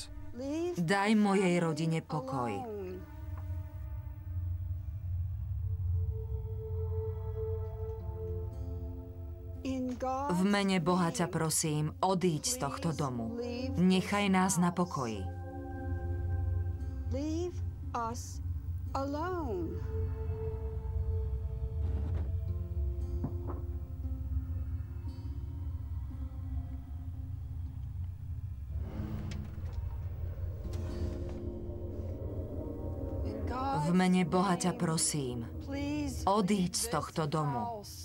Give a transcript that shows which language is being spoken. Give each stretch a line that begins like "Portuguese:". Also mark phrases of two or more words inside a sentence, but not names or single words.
Slovak: Daj mojej rodine pokoj. V mene Boha ťa prosím, odíď z tohto domu. Nechaj nás na pokoji.
English: Leave us alone.
Slovak: V mene Boha ťa prosím, odíď z tohto domu.